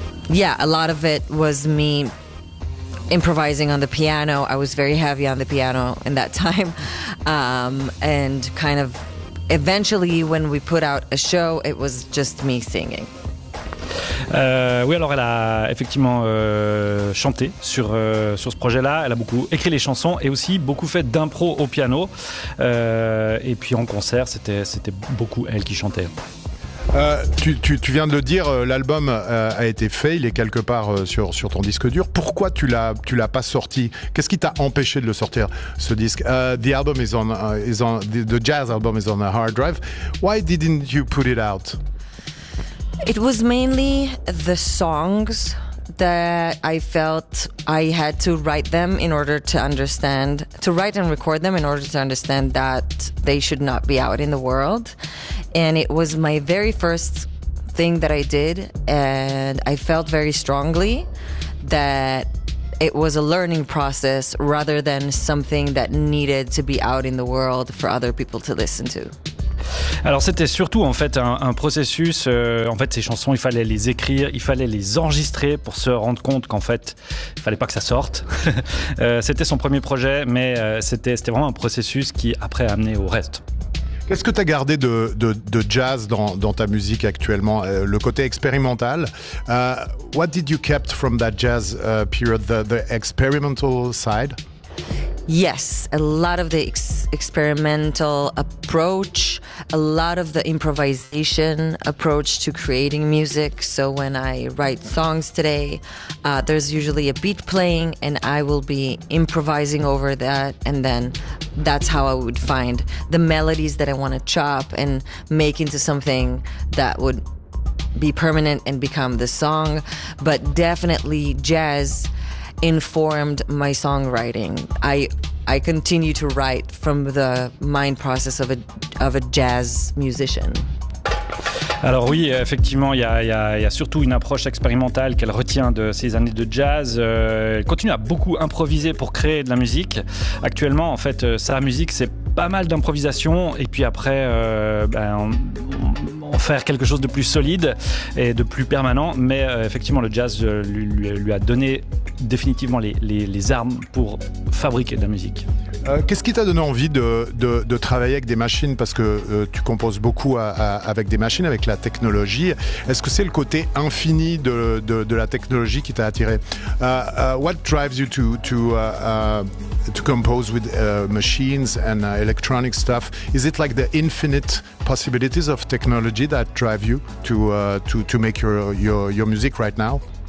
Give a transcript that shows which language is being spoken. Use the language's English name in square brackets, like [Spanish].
[English] Yeah, a lot of it was me improvising on the piano. I was very heavy on the piano in that time. And kind of eventually when we put out a show, it was just me singing. [French] Oui, alors elle a effectivement chanté sur ce projet-là. Elle a beaucoup écrit les chansons et aussi beaucoup fait d'impro au piano. Et puis en concert, c'était beaucoup elle qui chantait. Tu viens de le dire, l'album a été fait, il est quelque part sur ton disque dur. Pourquoi tu l'as pas sorti? Qu'est-ce qui t'a empêché de le sortir, ce disque? [English] The album the jazz album is on a hard drive. Why didn't you put it out? It was mainly the songs that I felt I had to write them in order to understand, to write and record them in order to understand that they should not be out in the world. And it was my very first thing that I did, and I felt very strongly that it was a learning process rather than something that needed to be out in the world for other people to listen to. [French] Alors c'était surtout en fait un processus, en fait ces chansons il fallait les écrire, il fallait les enregistrer pour se rendre compte qu'en fait il fallait pas que ça sorte. C'était son premier projet, mais c'était vraiment un processus qui après a amené au reste. Qu'est-ce que tu as gardé de jazz dans ta musique actuellement, le côté expérimental? [English] What did you kept from that jazz period, the experimental side? Yes, a lot of the experimental approach, a lot of the improvisation approach to creating music. So when I write songs today, there's usually a beat playing and I will be improvising over that. And then that's how I would find the melodies that I want to chop and make into something that would be permanent and become the song. But definitely jazz informed my songwriting. I continue to write from the mind process of a jazz musician. [French] Alors oui, effectivement, il y a surtout une approche expérimentale qu'elle retient de ses années de jazz. Elle continue à beaucoup improviser pour créer de la musique. Actuellement, en fait, sa musique, c'est pas mal d'improvisation et puis après en faire quelque chose de plus solide et de plus permanent. Mais effectivement, le jazz lui a donné définitivement les armes pour fabriquer de la musique. Qu'est-ce qui t'a donné envie de travailler avec des machines? Parce que tu composes beaucoup avec des machines, avec la technologie. Est-ce que c'est le côté infini de la technologie qui t'a attiré? [English] What drives you to compose with machines and electronic stuff? Is it like the infinite possibilities of technology that drive you to make your music right now?